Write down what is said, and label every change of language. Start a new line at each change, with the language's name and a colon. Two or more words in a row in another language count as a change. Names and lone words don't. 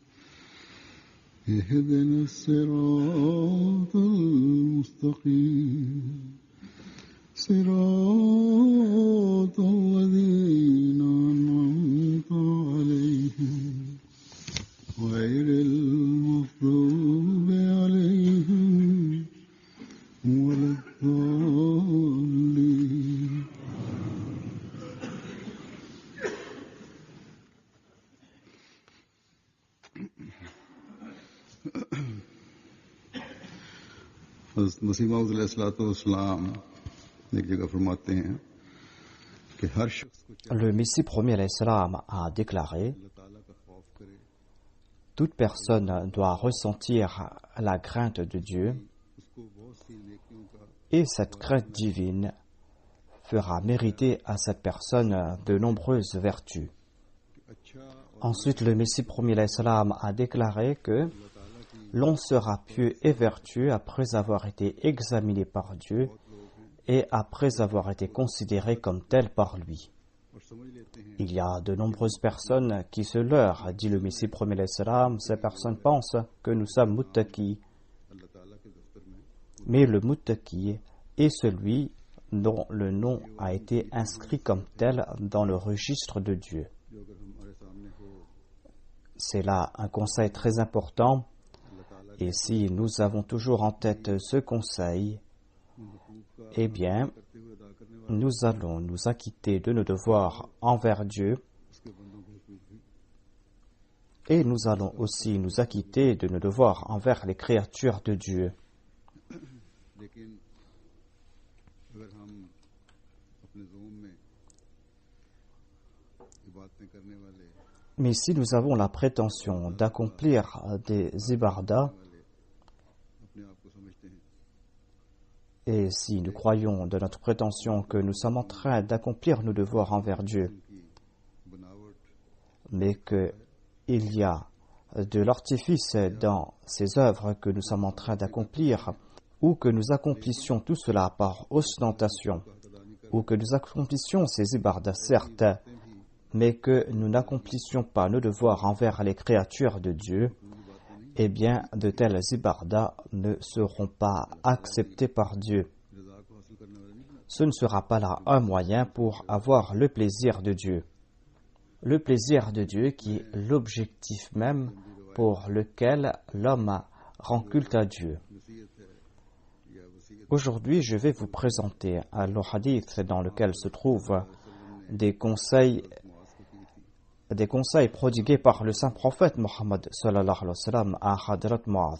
Arabic: اهدنا الصراط المستقيم صراط الذين أنعمت عليهم غير المغضوب عليهم ولا الضالين.
Urdu: مسیح موعود علیہ السلام ایک جگہ فرماتے ہیں کہ ہر شخص کو
French: Le Messie premier
Arabic: عليه السلام
French: a déclaré:
Urdu: اللہ تعالیٰ کا خوف کرے,
French: toute personne doit ressentir la crainte de Dieu,
Urdu: اس کو بہت سی نیکیوں کا
French: et cette crainte divine fera mériter à cette personne de nombreuses vertus.
Urdu: اچھا اور
French: Ensuite, le Messie premier
Arabic: عليه السلام
French: a déclaré que l'on sera pieux et vertueux après avoir été examiné par Dieu et après avoir été considéré comme tel par lui.
Urdu: اور سمجھ لیتے ہیں
French: Il y a de nombreuses personnes qui se leurrent, dit le Messie premier
Arabic: عليه السلام.
French: Ces personnes pensent que nous sommes muttaqis,
Urdu: اللہ تعالیٰ کے دفتر میں
French: mais le muttaqi est celui dont le nom a été inscrit comme tel dans le registre de Dieu.
Urdu: جو اگر ہمارے سامنے ہو
French: C'est là un conseil très important,
Urdu: اللہ تعالیٰ
French: et si nous avons toujours en tête ce conseil,
Urdu: کے حقوق کا
French: eh bien,
Urdu: کرتے ہوئے ادا کرنے والے
French: nous allons nous acquitter de nos devoirs envers Dieu,
Urdu: اس کے بندوں کے حقوق بھی
French: et nous allons aussi nous acquitter de nos devoirs envers les créatures de Dieu.
Urdu: لیکن اگر ہم اپنے زعم میں عبادتیں کرنے والے
French: Mais si nous avons la prétention d'accomplir des ibadah,
Urdu: اپنے آپ کو سمجھتے ہیں
French: et si nous croyons de notre prétention que nous sommes en train d'accomplir nos devoirs envers Dieu,
Urdu: ان کی بناوٹ
French: mais qu'il y a de l'artifice dans ces œuvres que nous sommes en train d'accomplir, ou que nous accomplissions tout cela par ostentation, ou que nous accomplissions ces ibadah certes, mais que nous n'accomplissions pas nos devoirs envers les créatures de Dieu, eh bien, de telles ibadah ne seront pas acceptées par Dieu.
Urdu: رضا کو حاصل کرنے والے نہیں بنا
French: Ce ne sera pas là un moyen pour avoir le plaisir de Dieu. Le plaisir de Dieu qui est l'objectif même pour lequel l'homme rend culte à Dieu.
Urdu: نصیحت ہے یا وصیت
French: Aujourd'hui, je vais vous présenter un hadith dans lequel se trouvent des conseils prodigués par le saint prophète Mohammed
Arabic: صلى الله عليه وسلم
French: à Hadrat Mu'adh.